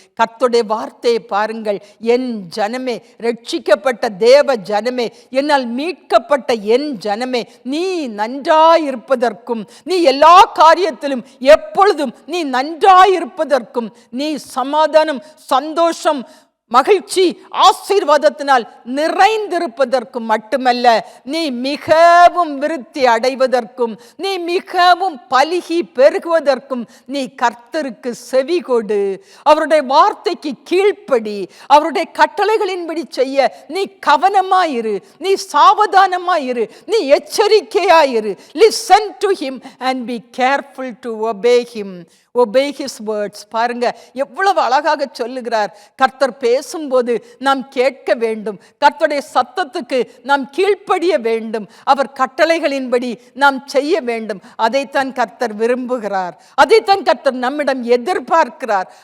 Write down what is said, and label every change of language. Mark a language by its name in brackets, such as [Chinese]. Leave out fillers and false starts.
[Tamil] கர்த்தருடைய வார்த்தையை பாருங்கள். என் ஜனமே, ரட்சிக்கப்பட்ட தேவ ஜனமே, என்னால் மீட்கப்பட்ட என் ஜனமே, நீ நன்றாயிருப்பதற்கும், நீ எல்லா காரியத்திலும் எப்பொழுதும் நீ நன்றாயிருப்பதற்கும், நீ சமாதானம், சந்தோஷம், மகிழ்ச்சி, ஆசீர்வாதத்தினால் நிறைந்திருப்பதற்கும் மட்டுமல்ல, நீ மிகவும் விருத்தி அடைவதற்கும், நீ மிகவும் பலுகி பெருகுவதற்கும் நீ கர்த்தருக்கு செவி கொடு. அவருடைய வார்த்தைக்கு கீழ்ப்படி, அவருடைய கட்டளைகளின்படி செய்ய நீ கவனமாயிரு, நீ சாவதானமாயிரு, நீ எச்சரிக்கையாயிரு. [English] Listen to him and be careful to obey him. Obey his words. [Tamil] பாருங்க எவ்வளவு அழகாக சொல்லுகிறார். கர்த்தர் பேசும்போது நாம் கேட்க வேண்டும், கர்த்தருடைய சத்தத்துக்கு நாம் கீழ்ப்படிய வேண்டும், அவர் கட்டளைகளின்படி நாம் செய்ய வேண்டும். அதைத்தான் கர்த்தர் விரும்புகிறார், அதைத்தான் கர்த்தர் நம்மிடம் எதிர்பார்க்கிறார்.